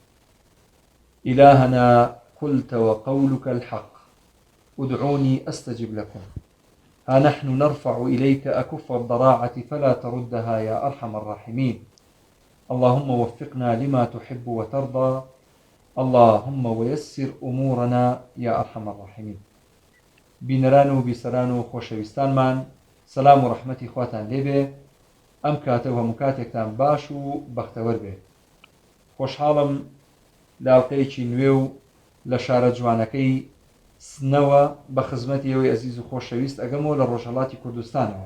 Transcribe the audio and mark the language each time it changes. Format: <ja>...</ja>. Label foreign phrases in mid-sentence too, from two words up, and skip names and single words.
<ar>إلهنا قلت وقولك الحق، ادعوني أستجب لكم. ها نحن نرفع إليك أكف الضراعة فلا تردها يا أرحم الراحمين. اللهم وفقنا لما تحب وترضى، اللهم ويسر أمورنا يا أرحم الراحمين.</ar> <ckb>بینەران و بیسەران و خۆشەویستانمان، سەلام و ڕەحمەتی خواتان لێبێ. ئەم کاتە و هەموو کاتێکتان باش و بەختەوەر بێ. خۆشحاڵم لاڵقەیەکی نوێ و لە شارە جوانەکەی سنەوە بە خزمەتی ئێوەی ئەزیز و خۆشەویست ئەگەمەوە لە ڕۆژهەڵاتی کوردستانەوە.</ckb>